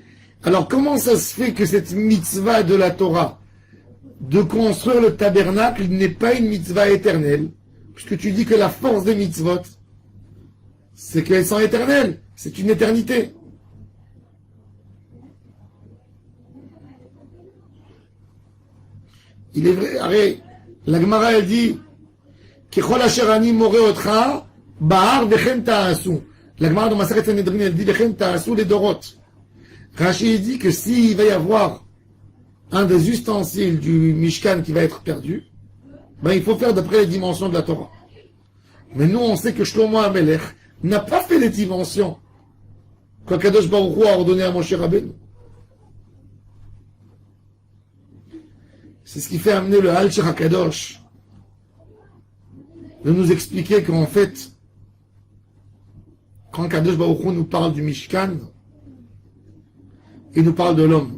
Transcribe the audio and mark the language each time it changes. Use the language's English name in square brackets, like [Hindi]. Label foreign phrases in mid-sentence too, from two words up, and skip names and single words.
[French] Alors comment ça se fait que cette mitzvah de la Torah de construire le tabernacle n'est pas une mitzvah éternelle, puisque tu dis que la force des mitzvot, c'est qu'elles sont éternelles, c'est une éternité. Il est vrai, arrête, la Gemara elle dit [Hebrew] ככל אשר אני מראה אותך באר וכן תעשו. [French] La Gemara dans Masechet Sanhedrin elle dit [Hebrew] וכן תעשו [French] les dorot. Rashi dit que s'il va y avoir un des ustensiles du Mishkan qui va être perdu, ben il faut faire d'après les dimensions de la Torah. Mais nous on sait que Shlomo HaMelech n'a pas fait les dimensions qu'Akadosh Baruch Hu a ordonné à Moshe Rabbeinu. C'est ce qui fait amener le Al-Sheikh HaKadosh de nous expliquer qu'en fait, quand Kadosh Baruch Hu nous parle du Mishkan, il nous parle de l'homme.